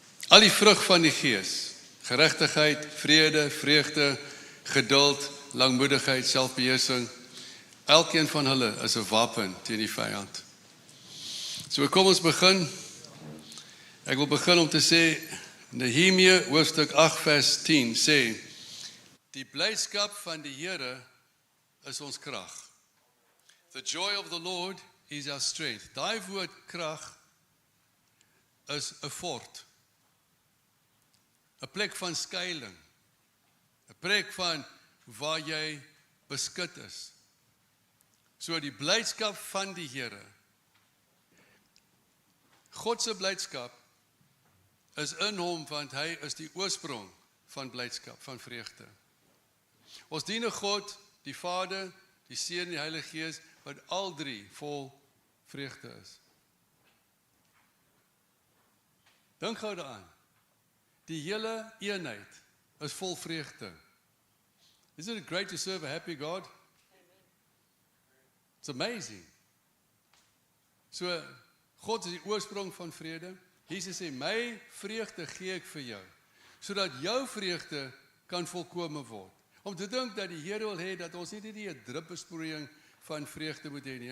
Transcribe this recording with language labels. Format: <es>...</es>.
<af>Al die vrug van die Gees, geregtigheid, vrede, vreugde, geduld, langmoedigheid, selfbeheersing, elkeen van hulle is 'n wapen teen die vyand. So kom ons begin. Ek wil begin om te sê, Nehemia hoofstuk 8 vers 10 sê, die blydskap van die Here is ons krag.</af> <en>The joy of the Lord is our strength.</en> <af>Daai woord krag is 'n fort. 'n plek van skuiling. 'n plek van waar jy beskut is. So die blydskap van die Here. God se blydskap is in hom, want hy is die oorsprong van blydskap, van vreugde. Ons dien 'n God, die Vader, die Seun en die Heilige Gees, wat al drie vol vreugde is. Dink gou daaraan. Die hele eenheid is vol vreugde.</af> <en>Isn't it great to serve a happy God? It's amazing.</en> <af>So, God is die oorsprong van vrede. Jesus sê, my vreugde gee ek vir jou, sodat jou vreugde kan volkome word. Om te dink dat die Here wil hê dat ons nie die druppelsproeiing van vreugde moet hê nie.</af>